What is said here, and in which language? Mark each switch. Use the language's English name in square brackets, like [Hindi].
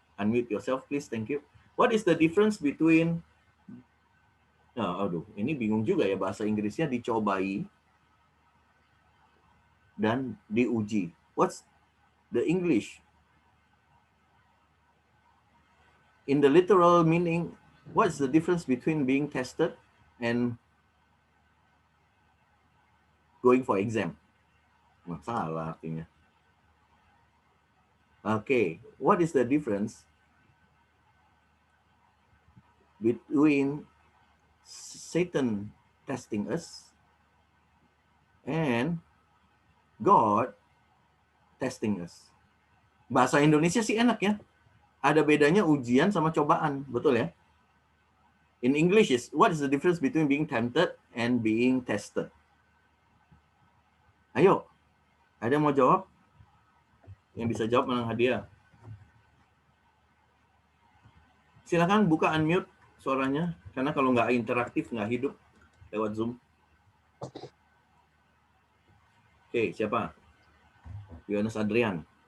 [English] Unmute yourself, please. Thank you. What is the difference between... [Indonesian] ini bingung juga ya bahasa Inggrisnya, dicobai dan diuji. [English] What's the English? in the literal meaning, what's the difference between being tested and going for exam? [Indonesian] Salah artinya. [English] Okay, what is the difference between Satan testing us and God testing us? [Indonesian] Bahasa Indonesia sih enak ya. Ada bedanya ujian sama cobaan, betul ya? [English] In English is, what is the difference between being tempted and being tested? [Indonesian] Ayo, ada yang mau jawab? Yang bisa jawab menang hadiah. Silakan buka unmute suaranya, karena kalau nggak interaktif, nggak hidup lewat Zoom. Oke, siapa? Yohanes Adrian.